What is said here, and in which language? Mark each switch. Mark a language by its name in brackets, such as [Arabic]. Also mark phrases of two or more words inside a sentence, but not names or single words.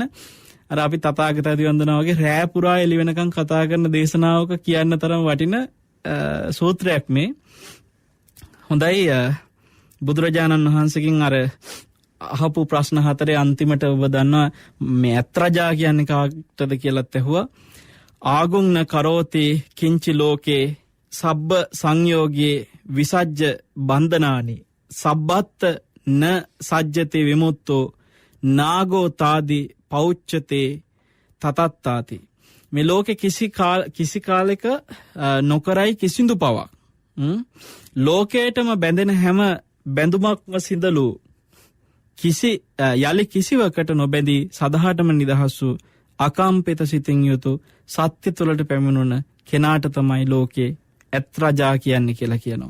[Sinhala] අර අපි තථාගතයන් වන්දනා වගේ රෑ පුරා එළි වෙනකන් කතා කරන දේශනාවක කියන්න තරම් වටින සූත්‍රයක් මේ. හොඳයි බුදුරජාණන් වහන්සේකින් අර අහපු ප්‍රශ්න හතරේ අන්තිමට ඔබ දන්නවා මේ අත්‍රජා කියන්නේ කාටද කියලාත් ඇහුවා. [Pali] ආගුං න කරෝති කිංචි ලෝකේ සබ්බ සංයෝගේ විසජ්ජ බන්ධනානි සබ්බත් න සජ්ජති විමුක්තෝ නාගෝ තාදි පෞච්චතේ තතත්තාති. [Sinhala] මේ ලෝකේ කිසි කාලයක නොකරයි කිසිදු පවක්. ලෝකයටම බැඳෙන හැම බැඳුමක්ම සිඳලු යලි කිසිවකට නොබැඳී සදහටම නිදහස් වූ අකම්පිත සිතින් යුතු සත්‍ය තුළට පැමිණුණ කෙනාට තමයි ලෝකේ ඇත්රජා කියන්නේ කියලා කියනවා.